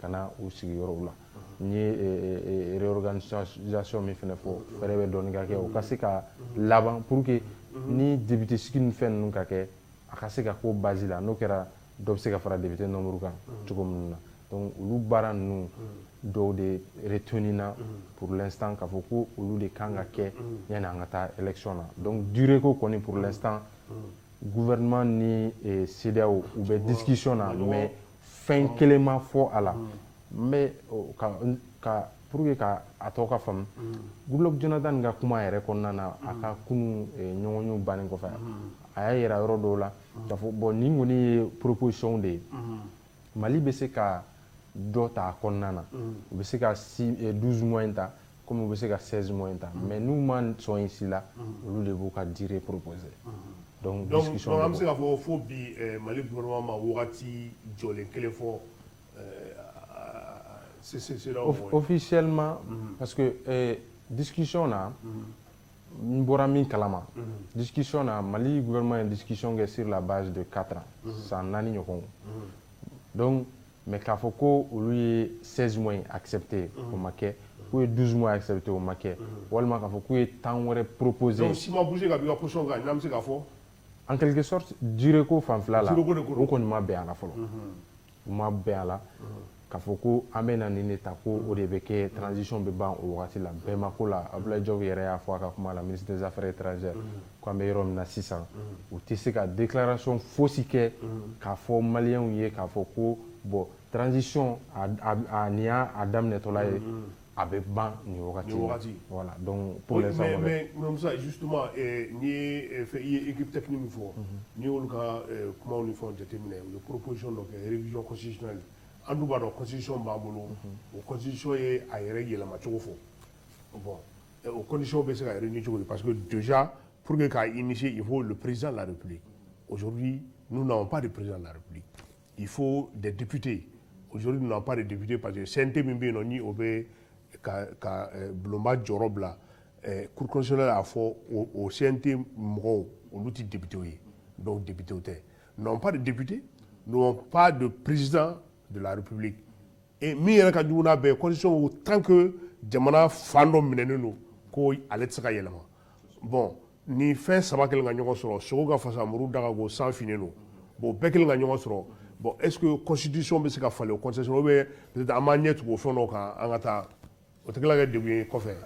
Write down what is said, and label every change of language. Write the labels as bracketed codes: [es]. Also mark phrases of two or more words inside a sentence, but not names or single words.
[bm] na u sigiyɔrɔw la n ye réorganisation min fana fɔ fɛɛrɛ bɛ dɔɔnin ka kɛ o ka se ka laban [fr] pour que [bm] ni député sigi ni fɛn ninnu ka kɛ a ka se ka ko base la n'o kɛra dɔ bɛ se ka fara député nombre kan cogo minnu na donc olu baara ninnu dɔw de retenu na [fr] pour l'instant [bm] k'a fɔ ko olu de kan ka kɛ yanni an ka taa élection na donc durée ko kɔni [fr] pour l'instant [bm] gouvernement ni CEDEAO u bɛ discussion na mais fɛn kelen ma fɔ a la n bɛ [fr] pour que [bm] ka a tɔ ka faamu Goodluck Jonathan ka kuma yɛrɛ kɔnɔna na a ka kunun ɲɔgɔnyew bannen kɔfɛ a y'a yira yɔrɔ dɔw la k'a fɔ bon nin kɔni ye proposition de ye Mali bɛ se ka dɔ ta a kɔnɔna na u bɛ se ka 12 mois in ta comme u bɛ se ka 16 mois in ta mais n'u ma sɔn yen si la olu de b'u ka [fr] durée proposer donc discussion [bm] an bɛ se k'a fɔ fo bi Mali gouvernement ma wagati jɔlen kelen fɔ [fr] officiellement parce que [bm] discussion na n bɔra min kalama discussion na Mali gouvernement ye discussion kɛ [fr] sur la base de 4 ans [bm] san 4 ɲɔgɔn donc mais k'a fɔ ko olu ye [fr] 16 mois accepté [bm] o ma kɛ k'u ye [fr] 12 mois accepté [bm] o ma kɛ walima k'a fɔ k'u ye temps wɛrɛ proposé donc si ma bougé ka b'i ka position kan n'an bɛ se k'a fɔ [fr] en quelque sorte durée [bm] ko fanfɛla la o kɔni ma bɛn a la fɔlɔ u ma bɛn a la k'a fɔ ko an bɛ na nin de ta ko o de bɛ kɛ transition bɛ ban o wagati la bɛɛ ma ko la Abdoulaye Diop yɛrɛ y'a fɔ a ka kuma la [fr] ministre des affaires étrangères [bm] ko an bɛ yɔrɔ min na sisan u tɛ se ka déclaration fosi kɛ k'a fɔ maliyɛnw ye k'a fɔ ko bon transition nin y'a daminɛtɔla ye a bɛ ban nin wagati [fr] voilà donc pour l'instant [bm] mais Moussa justement n'i ye i ye [fr] équipe technique [bm] min fɔ n'i y'olu ka kumaw ni fɛnw jateminɛ u ye proposition dɔ kɛ [fr] révision constitutionnelle [bm] an dun b'a dɔn constitution b'an bolo o constitution ye a yɛrɛ yɛlɛma cogo fɔ bon o condition bɛ se ka réunir cogo di [fr] parce que déjà pour que [bm] k'a [fr] initier il faut le président de la République aujourd'hui nous n'avons pas de président de la République il faut des députés aujourd'hui nous n'avons pas de députés parce que [bm] CNT min bɛ yen nɔ ni o bɛ ka bulonba jɔyɔrɔ bila [fr] cour constitutionnelle [bm] a fɔ o CNT mɔgɔw olu tɛ députés ye donc députés tɛ [fr] nous n'avons pas de députés nous n'avons pas de président de la République et [bm] min yɛrɛ ka jugu n'a bɛɛ constitution [fr] tant que [bm] jamana fan dɔ minɛnen don ko ale tɛ se ka yɛlɛma bon ni fɛn saba kɛlen ka ɲɔgɔn sɔrɔ sogo ka fasa muru daga ko san finnen don bon bɛɛ kɛlen ka ɲɔgɔn sɔrɔ bon [fr] est-ce que [bm] constitution bɛ se ka falen o constitution [fr] ou bien peut-être [bm] an b'an ɲɛ tugu o fɛn dɔw kan an ka taa o tɛ tila ka kɛ degun ye kɔfɛ.